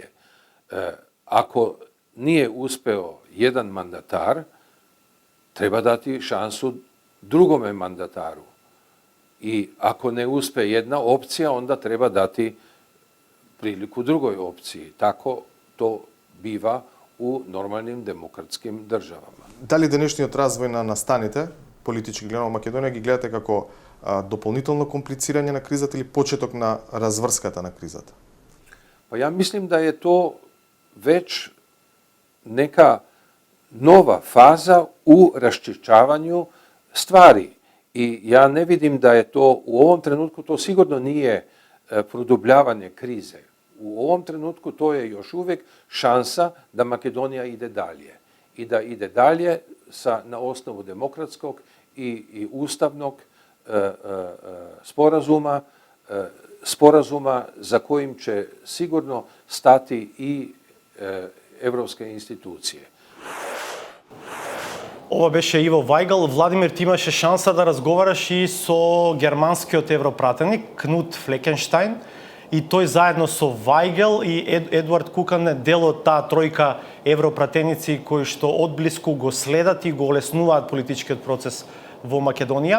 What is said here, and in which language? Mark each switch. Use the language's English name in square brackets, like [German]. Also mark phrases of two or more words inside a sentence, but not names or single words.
[Serbian] Ako nije uspeo jedan mandatar, treba dati šansu drugome mandataru. I ako ne uspe jedna opcija, onda treba dati priliku drugoj opciji. Tako to biva u normalnim demokratskim državama. [Macedonian] Дали денешниот развој на настаните, политички гледано во Македонија, ги гледате како дополнително комплицирање на кризата или почеток на разврската на кризата? [Serbian] Pa ja mislim da je to već neka nova faza u raščišćavanju stvari. I ja ne vidim da je to u ovom trenutku, to sigurno nije produbljavanje krize. U ovom trenutku to je još uvijek šansa da Makedonija ide dalje. I da ide dalje na osnovu demokratskog i ustavnog sporazuma za kojim će sigurno stati i evropske institucije. [Macedonian] Ова беше Иво Вајгал. Владимир, ти имаше шанса да разговараш и со германскиот европратеник Кнут Флекенштајн и тој заедно со Вајгал и Едуард Кукан е дел од таа тројка европратеници кои што одблиску го следат и го олеснуваат политичкиот процес во Македонија.